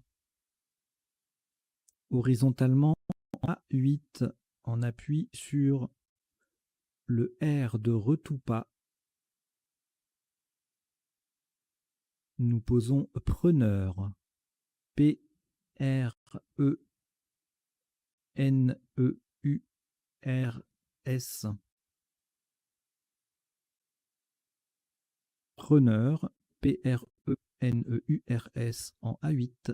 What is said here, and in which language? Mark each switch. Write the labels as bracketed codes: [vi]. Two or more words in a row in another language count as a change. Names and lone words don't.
[fr] Horizontalement, A8 en appui sur le R de Retoupa. Nous posons preneur. P-R-E-N-E-U-R-S. Preneur. P-R-E-N-E-U-R-S en A8.